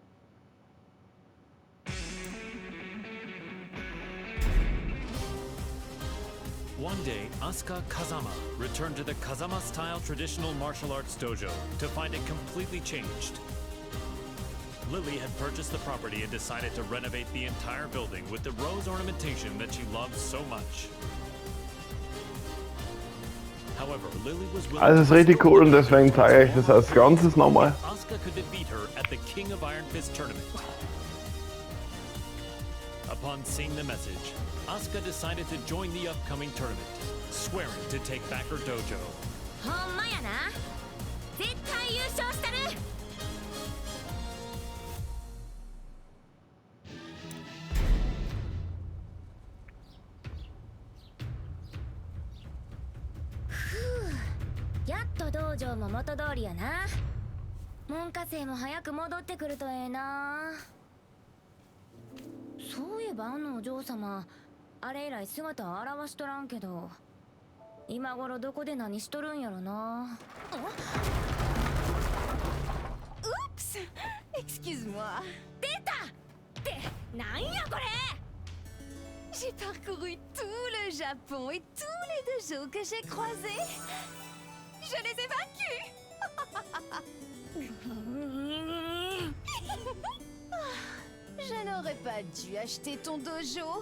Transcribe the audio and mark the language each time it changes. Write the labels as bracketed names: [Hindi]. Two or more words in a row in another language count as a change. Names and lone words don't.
[English] One day, Asuka Kazama returned to the Kazama-style traditional martial arts dojo to find it completely changed. Lily had purchased the property and decided to renovate the entire building with the rose ornamentation that she loved so much. However, Lily was willing [German] Also es ist richtig cool und deswegen zeige ich das als Ganzes nochmal. [English] Asuka could defeat her at the King of Iron Fist tournament. Upon seeing the message, Asuka decided to join the upcoming tournament, swearing to take back her dojo. [Japanese] ほんまやな。絶対優勝したる。やっと道場も元通りやな。門下生も早く戻ってくるとええな。そういえばあのお嬢様、あれ以来姿を現しとらんけど、今頃どこで何しとるんやろな。Oups! [French] Excuse-moi. [Japanese] 出た！ってなんやこれ！ [French] J'ai parcouru tout le Japon et tous les dojos que j'ai croisés. Je les ai vaincus. Je n'aurais pas dû acheter ton dojo.